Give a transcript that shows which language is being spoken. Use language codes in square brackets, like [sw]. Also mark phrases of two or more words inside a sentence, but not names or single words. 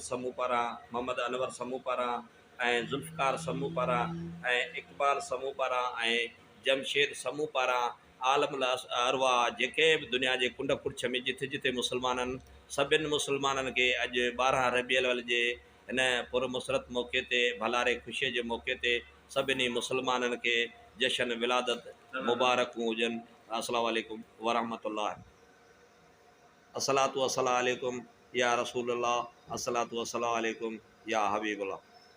[sd] समूह पारां, मोहम्मद अनवर समूह पारां, ऐं ज़ुल्फ़कार समूह पारां, ऐं इक़बाल समूह पारां, ऐं जमशेद समूह पारां, आलम अरवा जेके बि दुनिया जे कुंड कुर्छ में जिथे जिथे मुस्लमाननि, सभिनि मुस्लमाननि खे अॼु 12 रबियुल अव्वल जे हिन पुरमुसरत मौक़े ते, भलारे ख़ुशीअ जे मौक़े ते सभिनी मुस्लमाननि खे जशन विलादत मुबारकूं हुजनि। [ar] السلام عليكم ورحمة الله. الصلاة والسلام عليكم يا رسول الله، الصلاة والسلام عليكم يا حبيب الله.